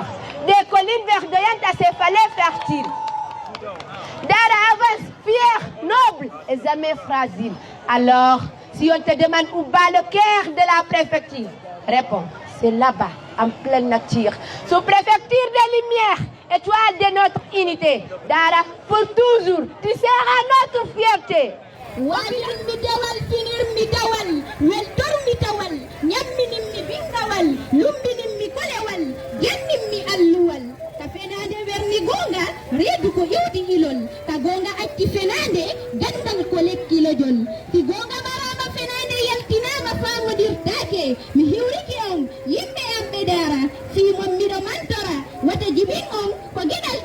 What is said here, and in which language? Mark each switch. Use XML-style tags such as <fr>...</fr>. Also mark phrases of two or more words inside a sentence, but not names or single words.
<fr>Des collines verdoyantes à ses falaises fertiles. Dara avance fier, noble et jamais fragile. Alors, si on te demande où bat le cœur de la préfecture, réponds, c'est là-bas, en pleine nature. Sous-préfecture des Lumières, étoile de notre unité. Dara, pour toujours, tu seras notre fierté.</fr> <ff>Waɗiɗum mi dewal finirmi dawal weltormi tawal ñamminimmi bingawal lumbinimmi kolewal jannimmi alluwal ka fenade werni gonga reedu ko iwdi ilol ka gonga acci fenade gandal ko lekkilojol si gonga marama fenade yaltinama famodirtake mi hiwriki on yimɓe am ɓe dara simon miɗo mantora wata jibin on ko gueɗal</ff>